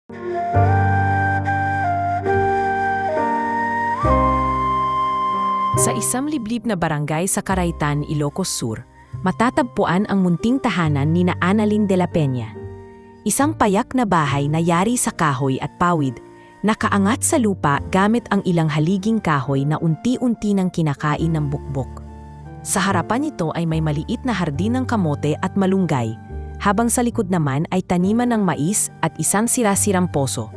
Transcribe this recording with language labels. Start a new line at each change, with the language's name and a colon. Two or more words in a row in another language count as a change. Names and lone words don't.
Filipino: Sa isang liblib na barangay sa Caraitan, Ilocos Sur, matatagpuan ang munting tahanan ni na Annalyn de la Peña. Isang payak na bahay na yari sa kahoy at pawid, nakaangat sa lupa gamit ang ilang haliging kahoy na unti-unti nang kinakain ng bukbok. Sa harapan nito ay may maliit na hardin ng kamote at malunggay, habang sa likod naman ay taniman ng mais at isang sira-sirang poso.